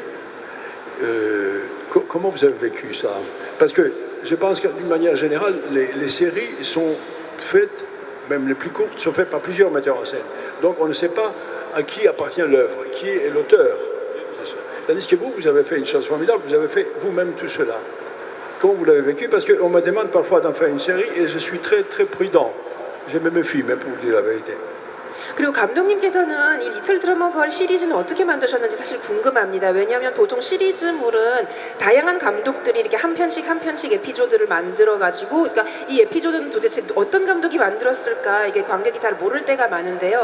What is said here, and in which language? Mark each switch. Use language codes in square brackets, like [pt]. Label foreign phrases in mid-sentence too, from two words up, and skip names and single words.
[fr] Comment vous avez vécu ça? Parce que je pense que d'une manière générale, les séries sont faites, même les plus courtes, sont faites par plusieurs metteurs en scène. Donc on ne sait pas à qui appartient l'œuvre, qui est l'auteur. Tandis que vous avez fait une chose formidable, vous avez fait vous-même tout cela. Comment vous l'avez vécu? Parce qu'on me demande parfois d'en faire une série et je suis très très prudent. Je me méfie, même pour vous dire la vérité. [ko] 그리고 감독님께서는 이 리틀 드러머 걸 시리즈는 어떻게 만드셨는지 사실 궁금합니다. 왜냐하면 보통 시리즈물은 다양한 감독들이 이렇게 한 편씩 에피소드를 만들어 가지고, 그러니까 이 에피소드는 도대체 어떤 감독이 만들었을까, 이게 관객이 잘 모를 때가 많은데요.